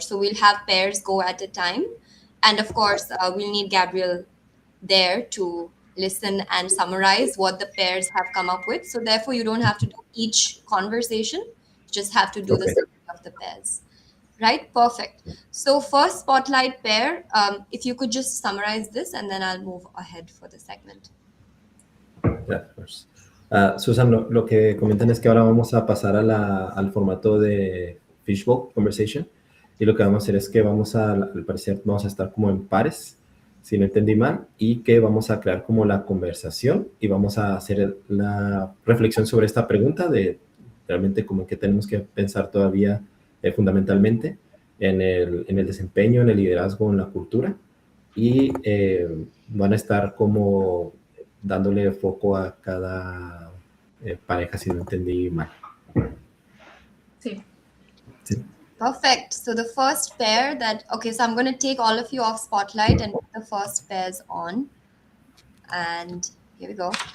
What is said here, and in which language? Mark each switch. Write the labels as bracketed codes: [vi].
[en] So we'll have pairs go at a time. And of course, we'll need Gabriel there to listen and summarize what the pairs have come up with. So therefore, you don't have to do each conversation, you just have to do the Okay. summary of the pairs. Right? Perfect. So first spotlight pair, if you could just summarize this and then I'll move ahead for the segment. Yeah, of course. [es] Susan, lo que comentan es que ahora vamos a pasar al formato de Fishbowl Conversation, y lo que vamos a hacer es que al parecer vamos a estar como en pares, si no entendí mal, y que vamos a crear como la conversación y vamos a hacer la reflexión sobre esta pregunta de realmente como que tenemos que pensar todavía fundamentalmente en el desempeño, en el liderazgo, en la cultura, y van a estar como dándole foco a cada pareja, si no entendí mal. Sí. Sí. [en] Perfect. So the first pair so I'm going to take all of you off spotlight and put the first pairs on. And here we go.